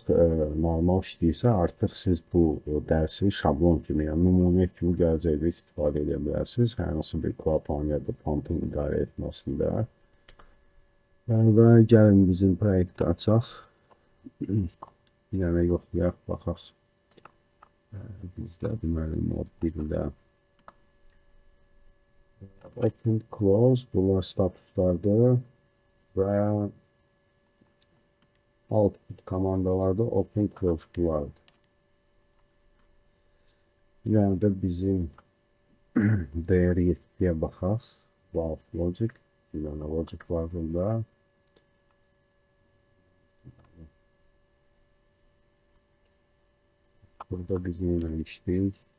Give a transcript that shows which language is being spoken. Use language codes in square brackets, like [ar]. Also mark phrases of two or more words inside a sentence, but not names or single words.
[az] Normal işləyirsə artıq siz bu dərsi şablon kimi, yəni nümunə kimi gələcəkdə istifadə edə bilərsiniz. Hər hansı bir klapan ya da pumpın idarə etməsində. Və gəlin bizim proyekti açaq. Bir dənə yoxlayaq, baxaq. Bizdə deməli mod 1-də [en] open, close, [az] bunlar statuslardır və output komandalarda [en] open, close [az] vardır. Yəni də bizim değeri 7-yə baxaq. [en] Valve logic, [az] bir dənə logic var burada. Burada biz neyle işləyik?